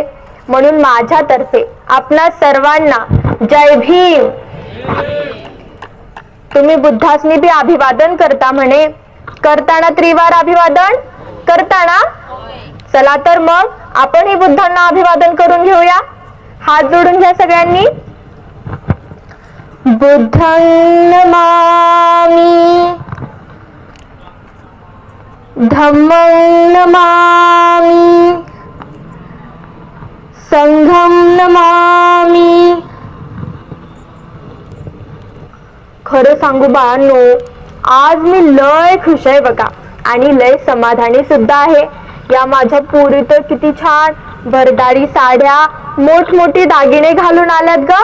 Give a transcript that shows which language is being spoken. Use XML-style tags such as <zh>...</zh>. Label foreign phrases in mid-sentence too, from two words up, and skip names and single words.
<mr>म्हणून माझ्यातर्फे आपणा सर्वांना जय भीम। तुम्ही बुद्धासनी बी अभिवादन करता म्हणे, करताना त्रिवार अभिवादन करताना, चला तर मग आपणही बुद्धांना अभिवादन करून घेऊया। हात जोडून घ्या सगळ्यांनी।</mr> <pi>बुद्धं नमामि, धम्मं नमामि, संघं नमामि।</pi> <mr>खरं सांगू बाळांनो, आज मी लय खुश आहे बघा आणि लय समाधानी सुद्धा आहे। या माझ्या पोरी तर किती छान भरदारी साड्या, मोठमोठी दागिने घालून आल्यात ग।</mr>